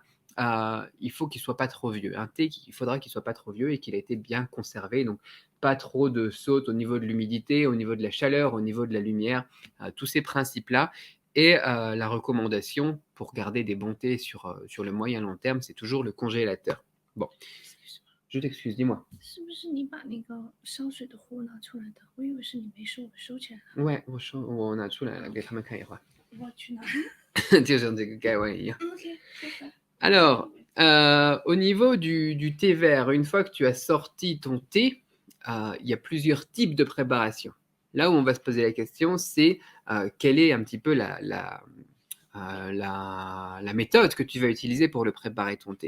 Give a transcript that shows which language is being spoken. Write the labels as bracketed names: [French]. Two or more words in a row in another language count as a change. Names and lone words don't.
[French] Il faut qu'il soit pas trop vieux. Un thé, il faudra qu'il soit pas trop vieux et qu'il ait été bien conservé. Donc, pas trop de saute au niveau de l'humidité, au niveau de la chaleur, au niveau de la lumière, tous ces principes-là. Et la recommandation pour garder des bons thés sur le moyen long terme, c'est toujours le congélateur. Bon, je t'excuse, dis-moi. [Chinese] 是不是你把那个烧水的壶拿出来的？我以为是你没收，我收起来了。 Ouais, 我拿出来了，给他们看一会儿。我去拿。就像这个盖碗一样。 OK， [French] Alors, au niveau du thé vert, une fois que tu as sorti ton thé, il y a plusieurs types de préparation. Là où on va se poser la question, c'est quelle est un petit peu la méthode que tu vas utiliser pour le préparer ton thé.